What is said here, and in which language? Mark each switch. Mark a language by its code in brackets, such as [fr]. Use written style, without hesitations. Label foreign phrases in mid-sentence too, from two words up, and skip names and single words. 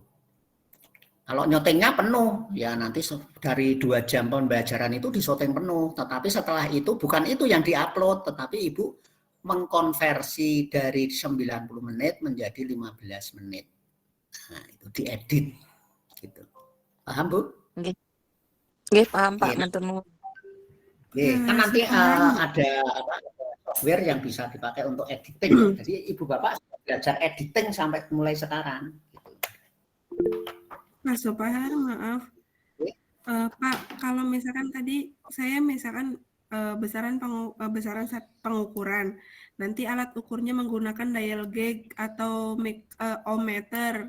[id] Kalau nyotingnya penuh, ya nanti dari 2 jam pembelajaran itu disyuting penuh. Tetapi setelah itu bukan itu yang diupload, tetapi Ibu mengkonversi dari 90 menit menjadi 15 menit. Nah, itu diedit. Gitu. Paham, Bu? [jv] Nggih, paham Pak, matur nuwun. [id] Kan nanti ada software yang bisa dipakai untuk editing. Jadi Ibu Bapak belajar editing sampai mulai sekarang. Mas Supahar, maaf. Pak, kalau misalkan tadi saya misalkan besaran pengukuran, nanti alat ukurnya menggunakan [en] dial gauge [id] atau ohmmeter.